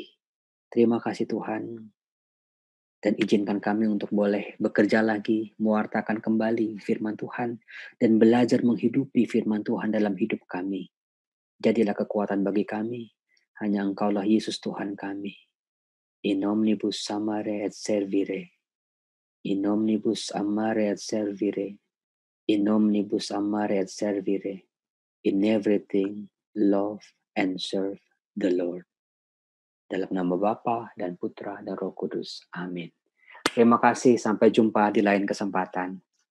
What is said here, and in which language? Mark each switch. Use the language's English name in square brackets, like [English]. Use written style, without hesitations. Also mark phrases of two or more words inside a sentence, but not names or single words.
[Indonesian] Terima kasih Tuhan. Dan izinkan kami untuk boleh bekerja lagi, mewartakan kembali firman Tuhan, dan belajar menghidupi firman Tuhan dalam hidup kami. Jadilah kekuatan bagi kami. Hanya Engkaulah Yesus Tuhan kami. [Latin] In omnibus amare et servire. In omnibus amare et servire. In omnibus amare et servire. [English] In everything, love and serve the Lord. [Indonesian] Dalam nama Bapa dan Putra dan Roh Kudus. Amin. Terima kasih. Sampai jumpa di lain kesempatan.